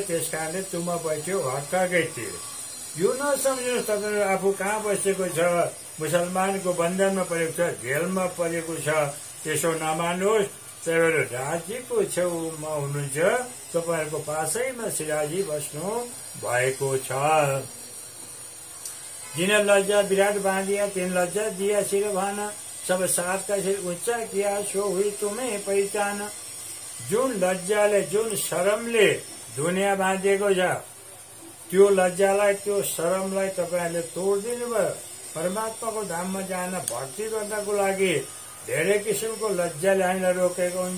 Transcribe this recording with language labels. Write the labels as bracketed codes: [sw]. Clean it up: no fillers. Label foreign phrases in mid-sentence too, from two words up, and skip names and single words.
[ne] त्यस कारणले [hi] तुम बैठ्यो हक्काकै तिर। [ne] यो नसम्झिनुहोस् तपाईँ आफू कहाँ बसेको छ, मुसलमानको बन्धनमा परेको छ, जेलमा परेको छ, त्यसो नमान्नुहोस्। तपाईँहरू राज्यको छेउमा हुनुहुन्छ, तपाईँहरूको पासैमा सिराजी बस्नु भएको छ। [hi] जिन लज्जा विराट बाँधिया तिन लज्जा दिया सिर भान, सब साथ का सिर उच्चा किया सो हुई तुम्हें पहिचान। [ne] जुन लज्जाले जुन शरमले दुनियाँ बाँधिएको छ, त्यो लज्जालाई त्यो शरमलाई तपाईँहरूले तोडिदिनु भयो। परमात्माको धाममा जान भक्ति गर्नको लागि धेरै किसिमको लज्जाले हामीलाई रोकेको हुन्छ।